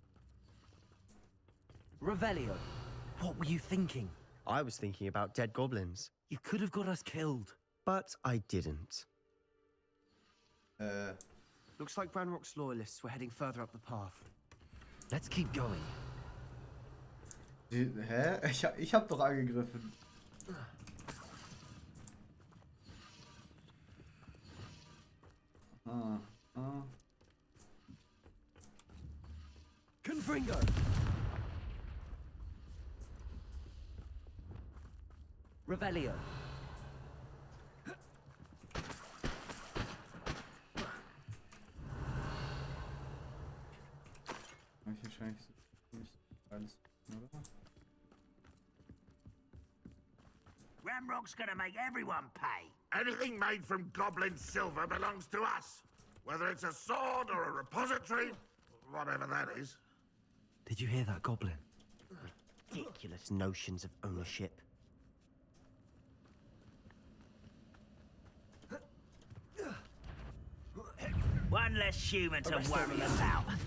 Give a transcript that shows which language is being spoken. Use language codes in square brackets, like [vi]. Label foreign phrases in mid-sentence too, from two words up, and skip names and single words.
[en] Revelio. What were you thinking? I was thinking about dead goblins. You could have got us killed. But I didn't. Looks like Ranrock's loyalists were heading further up the path. Let's keep going. Hä? [de] Ich hab doch angegriffen. Confringo. Revelio. Wahrscheinlich nicht alles, oder? [en] Ramrock's gonna make everyone pay. Anything made from goblin silver belongs to us. Whether it's a sword or a repository, whatever that is. Did you hear that, Goblin? Ridiculous notions of ownership. One less human to worry about.